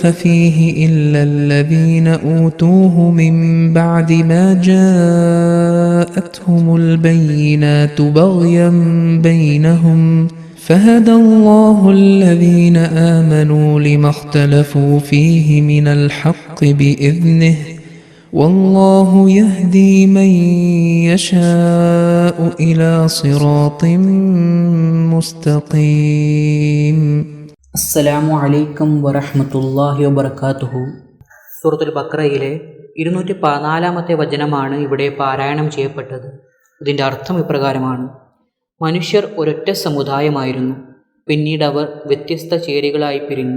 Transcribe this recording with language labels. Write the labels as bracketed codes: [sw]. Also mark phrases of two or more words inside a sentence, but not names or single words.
[ar] فيه إلا الذين أوتوه من بعد ما جاءتهم البينات بغيا بينهم فهدى الله الذين آمنوا لما اختلفوا فيه من الحق بإذنه والله يهدي من يشاء إلى صراط مستقيم. السلام عليكم ورحمة الله وبركاته. [ml] സൂറത്തുൽ ബഖറയിലെ 214 വചനമാണ് ഇവിടെ പാരായണം ചെയ്യപ്പെട്ടത്. ഇതിൻ്റെ അർത്ഥം ഇപ്രകാരമാണ്: മനുഷ്യർ ഒരൊറ്റ സമുദായമായിരുന്നു, പിന്നീട് അവർ വ്യത്യസ്ത ചേരികളായി പിരിഞ്ഞു.